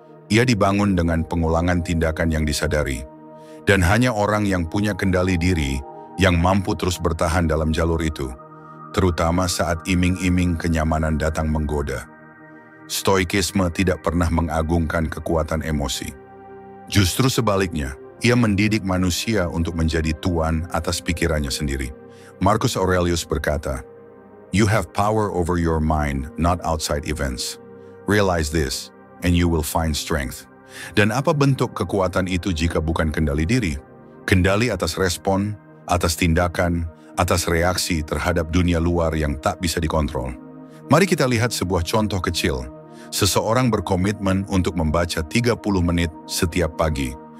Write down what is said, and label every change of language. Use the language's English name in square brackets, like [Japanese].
[Indonesian] Ia dibangun dengan pengulangan tindakan yang disadari. Dan hanya orang yang punya kendali diri yang mampu terus bertahan dalam jalur itu, terutama saat iming-iming kenyamanan datang menggoda. Stoikisme tidak pernah mengagungkan kekuatan emosi. Justru sebaliknya, ia mendidik manusia untuk menjadi tuan atas pikirannya sendiri. [English] Marcus Aurelius berkata, "You have power over your mind, not outside events. Realize this, and you will find strength." [Indonesian] Dan apa bentuk kekuatan itu jika bukan kendali diri? Kendali atas respon, atas tindakan, atas reaksi terhadap dunia luar yang tak bisa dikontrol. Mari kita lihat sebuah contoh kecil. Seseorang berkomitmen untuk membaca 30 menit setiap pagi.